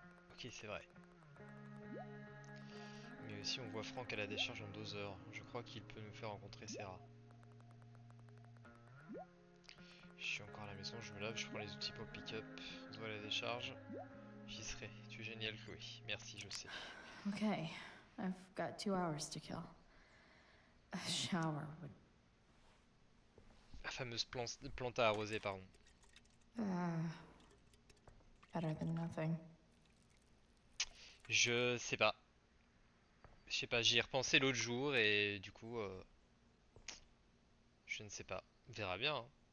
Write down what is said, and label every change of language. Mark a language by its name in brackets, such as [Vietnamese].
[French] Ok, c'est vrai. Mais aussi, on voit Franck à la décharge en 2 heures. Je crois qu'il peut nous faire rencontrer Sarah. Je suis encore à la maison, je me lave, je prends les outils pour le pick-up. On se voit à la décharge. J'y serai. Tu es génial, Chloé. Merci, je sais. [English] Okay, I've got 2 hours to kill. A shower would... [French] La fameuse plante à arroser, pardon. [English] Better than nothing. [French] Je sais pas. Je sais pas, j'y ai repensé l'autre jour et du coup, je ne sais pas. On verra bien, hein.